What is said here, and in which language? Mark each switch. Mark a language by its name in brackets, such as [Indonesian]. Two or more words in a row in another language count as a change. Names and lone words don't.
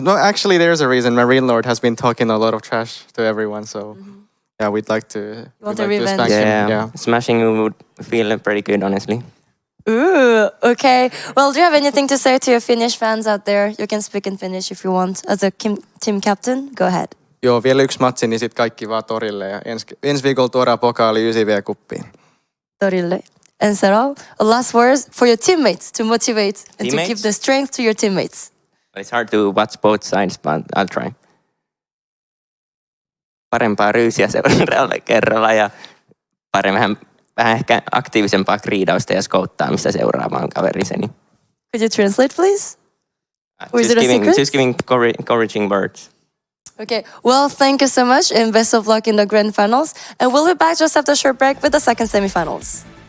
[English] No, actually, there's a reason. Marine Lord has been talking a lot of trash to everyone, so yeah, we'd like to. Want a revenge? Yeah, smashing would feel pretty good, honestly. Ooh, okay. Well, do you have anything to say to your Finnish fans out there? You can speak in Finnish if you want. As a team captain, go ahead. [Finnish] Joo, vielä yksi matsi, niin sitten kaikki vaan torille. Ja ensi viikolla tuodaan pokaali 9V-kuppiin. Torille. [English] And Saral, last words for your teammates to motivate and to give the strength to your teammates. It's hard to watch both sides, but I'll try. [Finnish] Parempaa ryysiä seuraavalle kerralla ja vähän ehkä aktiivisempaa kriidausta ja skouttaamista seuraavaan kaveriseni. [English] Could you translate, please? Or is it a secret? Just giving encouraging words. Okay, well, thank you so much and best of luck in the grand finals. And we'll be back just after a short break with the second semifinals.